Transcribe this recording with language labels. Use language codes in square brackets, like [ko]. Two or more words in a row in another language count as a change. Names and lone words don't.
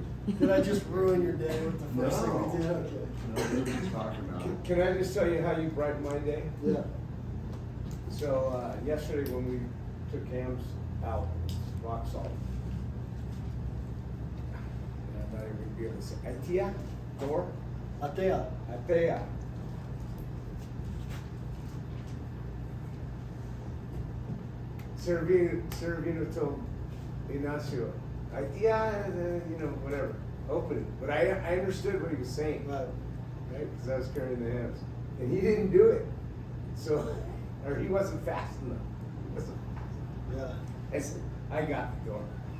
[en] Did I just ruin your day with the first thing we did? Okay. No, what are you talking about? Can I just tell you how you brightened my day? Yeah. So, yesterday when we took Cam's out, rock salt. And It's Atia, door, Atea. Atea. Servino told Ignacio, Atia, whatever, open it. But I understood what he was saying, Right. right? Because I was carrying the hams. And he didn't do it. So, or he wasn't fast enough. He wasn't. Yeah. I said, I got the door.